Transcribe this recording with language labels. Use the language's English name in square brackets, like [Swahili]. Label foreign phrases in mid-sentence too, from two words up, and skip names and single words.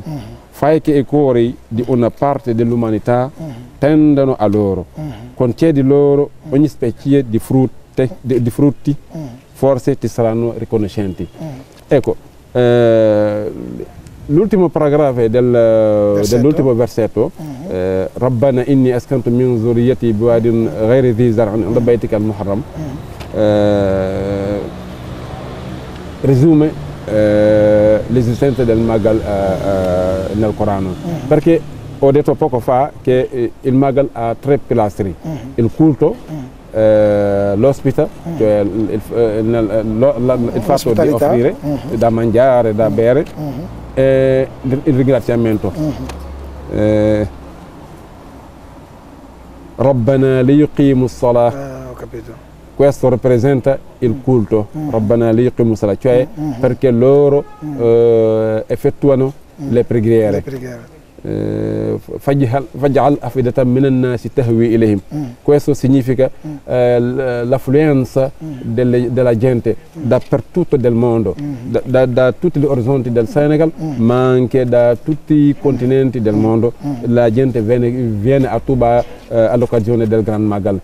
[Italian] Fai che i cuori di una parte dell'umanità tendano a loro. Concedi loro ogni specie di frutti, forse ti saranno riconoscenti. Ecco, l'ultimo paragrafo dell'ultimo versetto, [Arabic] رَبَّنَا إِنِّي أَسْكَنتُ مِن ذُرِّيَّتِي بِوَادٍ غَيْرِ ذِي زَرْعٍ عِندَ بَيْتِكَ الْمُحَرَّمِ, [Italian] resume l'esistenza del Magal nel Corano. Perché ho detto poco fa che il Magal ha tre pilastri: il culto, l'ospita, cioè il fatto di offrire da mangiare, da bere, e il ringraziamento. [Arabic] رَبَّنَا لِيُقِيمُوا الصَّلَاةَ. [Italian] Ho capito. Questo rappresenta il culto, [Arabic] رَبَّنَا لِيُقِيمُوا الصَّلَاةَ, [Italian] cioè perché loro effettuano le preghiere. [Arabic] فَاجْعَلْ أَفْئِدَةً مِنَ النَّاسِ تَهْوِي إِلَيْهِمْ. [Italian] Questo significa l'affluenza della gente dappertutto del mondo, da tutti gli orizzonti del Senegal, ma anche da tutti i continenti del mondo. La gente viene a Touba all'occasione del Gran Magal.